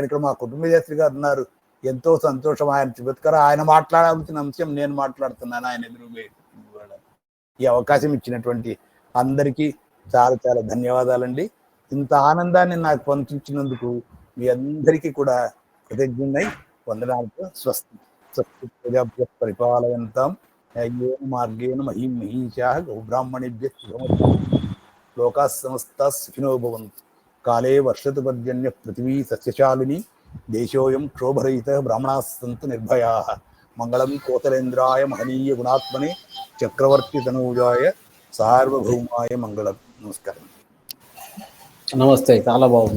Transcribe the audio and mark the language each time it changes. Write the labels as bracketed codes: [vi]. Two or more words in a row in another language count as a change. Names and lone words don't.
[te] ఇక్కడ మా కుటుంబశాస్త్రి గారు ఉన్నారు, ఎంతో సంతోషం. ఆయన చూపెట్టుకారు, ఆయన మాట్లాడాల్సిన అంశం నేను మాట్లాడుతున్నాను ఆయన ఎదురుగా. ఈ అవకాశం ఇచ్చినటువంటి అందరికీ చాలా చాలా ధన్యవాదాలండి. ఇంత ఆనందాన్ని నాకు పంపించినందుకు మీ అందరికీ కూడా కృతజ్ఞున్నై వందనాలతో స్వస్తి. [sa] స్వస్తి ప్రజాభ్య పరిపాలయంతాం న్యాయేన మార్గేణ మహీం మహీషాః గోబ్రాహ్మణేభ్యः శుభమస్తు. లోకాः సమస్తాः సుఖినో భవంతు. కాలే వర్షతు పర్జన్యః పృథివీ సస్యశాలిని. దేశోऽयं క్షోభరహితः బ్రాహ్మణాः సంతు నిర్భయాः. మంగళం కోసలేంద్రాయ మహనీయ గుణాత్మనే చక్రవర్తి తనూజాయ సార్వభౌమాయ మంగళం. [te] నమస్కారం. నమస్తే, చాలా బాగుంది.